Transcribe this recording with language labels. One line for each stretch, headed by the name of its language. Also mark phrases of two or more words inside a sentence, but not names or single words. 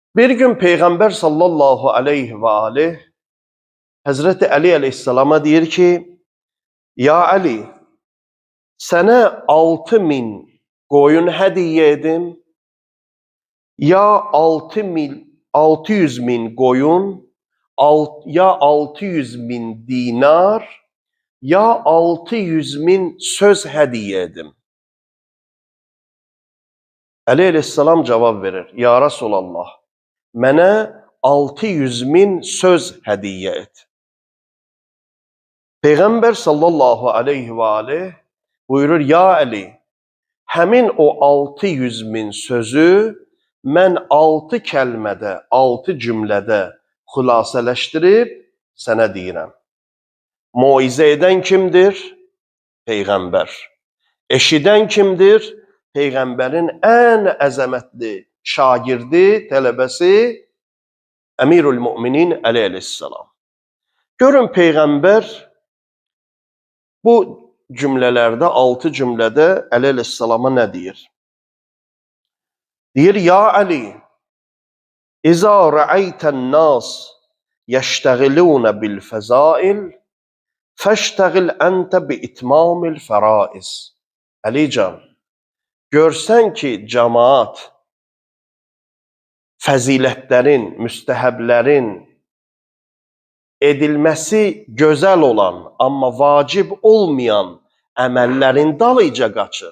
Turkish: Bir gün Peygamber
Arabic: صلى الله عليه وعليه
Turkish: Hazreti Ali aleyhisselama deyir ki,
Arabic: يا علي,
Turkish: sana 6.000 koyun hediye edim, ya 600.000 koyun, ya 600.000 dinar, ya 600.000 söz hediye edim. Ali aleyhisselam cevap verir,
Arabic: يا رسول الله,
Turkish: mənə 600.000 söz hediye et.
Azerbaijani: Peygamber
Arabic: صلى الله عليه وعليه
Azerbaijani: buyurur,
Arabic: يا علي,
Azerbaijani: həmin o 600.000 sözü mən 6 kəlmədə, 6 cümlədə xülasələşdirib sənə deyirəm. Moizə edən kimdir? Peygamber. Eşidən kimdir? Peygamberin ən əzəmətli şagirdi, tələbəsi Əmirül Müminin Ali aleyhisselam.
Turkish: Görün Peygamber bu cümlelerde, 6 cümlede Ali aleyhisselama ne deyir?
Arabic: Deyir, يا علي، إذا رأيت الناس يشتغلون بالفضائل، فاشتغل أنت بإتمام الفرائض.
Azerbaijani: Əlican, görsən ki, cemaat fəzilətlərin, müstəhəblərin edilməsi gözəl olan, amma vacib olmayan əməllərin dalıca qaçır.